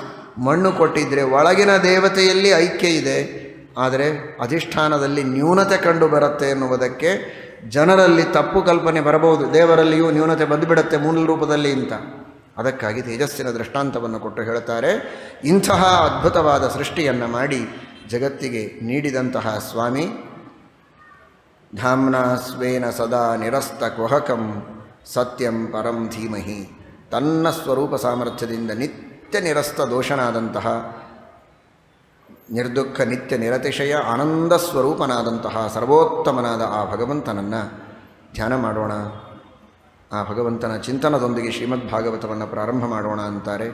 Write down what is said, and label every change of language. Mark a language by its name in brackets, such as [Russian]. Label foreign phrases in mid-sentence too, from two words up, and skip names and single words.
[Kannada] ಮಣ್ಣು ಕೊಟ್ಟಿದ್ದರೆ ಒಳಗಿನ ದೇವತೆಯಲ್ಲಿ ಐಕ್ಯ ಇದೆ, ಆದರೆ ಅಧಿಷ್ಠಾನದಲ್ಲಿ ನ್ಯೂನತೆ ಕಂಡು ಬರುತ್ತೆ ಎನ್ನುವುದಕ್ಕೆ ಜನರಲ್ಲಿ ತಪ್ಪು ಕಲ್ಪನೆ ಬರಬಹುದು. ದೇವರಲ್ಲಿಯೂ ನ್ಯೂನತೆ ಬಂದುಬಿಡುತ್ತೆ ಮೂಲ ರೂಪದಲ್ಲಿ ಅಂತ. ಅದಕ್ಕಾಗಿ ತೇಜಸ್ಸಿನ ದೃಷ್ಟಾಂತವನ್ನು ಕೊಟ್ಟು ಹೇಳ್ತಾರೆ, ಇಂತಹ ಅದ್ಭುತವಾದ ಸೃಷ್ಟಿಯನ್ನು ಮಾಡಿ ಜಗತ್ತಿಗೆ ನೀಡಿದಂತಹ ಸ್ವಾಮಿ [Sanskrit] ಧಾಮ್ನಾ ಸ್ವೇನ ಸದಾ ನಿರಸ್ತ ಕುಹಕಂ ಸತ್ಯಂ ಪರಂ ಧೀಮಹಿ. [Kannada] ತನ್ನ ಸ್ವರೂಪ ಸಾಮರ್ಥ್ಯದಿಂದ ನಿತ್ಯ ನಿರಸ್ತ ದೋಷನಾದಂತಹ, ನಿರ್ದುಃಖ ನಿತ್ಯ ನಿರತಿಶಯ ಆನಂದ ಸ್ವರೂಪನಾದಂತಹ ಸರ್ವೋತ್ತಮನಾದ ಆ ಭಗವಂತನನ್ನು ಧ್ಯಾನ ಮಾಡೋಣ. ಆ ಭಗವಂತನ ಚಿಂತನದೊಂದಿಗೆ ಶ್ರೀಮದ್ಭಾಗವತವನ್ನು ಪ್ರಾರಂಭ ಮಾಡೋಣ ಅಂತಾರೆ.